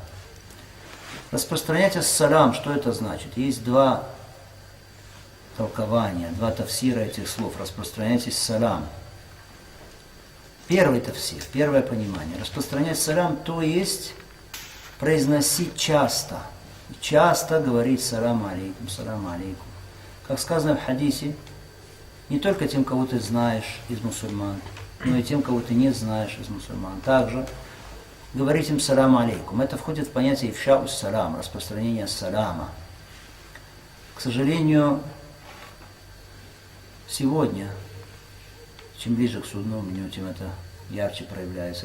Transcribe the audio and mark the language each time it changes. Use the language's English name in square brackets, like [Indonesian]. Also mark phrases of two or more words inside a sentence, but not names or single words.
[Russian] Распространяйте салам, что это значит? Есть два толкования, два тафсира этих слов. Распространяйтесь салам. Первый тафсир, первое понимание. Распространять салам, то есть произносить часто. Часто говорить [Arabic] سلام عليكم, سلام عليكم. [Russian] Как сказано в хадисе, не только тем, кого ты знаешь из мусульман, но и тем, кого ты не знаешь из мусульман. Также говорить им [Arabic] سلام عليكم. [Russian] Это входит в понятие [Arabic] إفشاء السلام, [Russian] распространение салама. К сожалению, сегодня, чем ближе к судному дню, тем это ярче проявляется.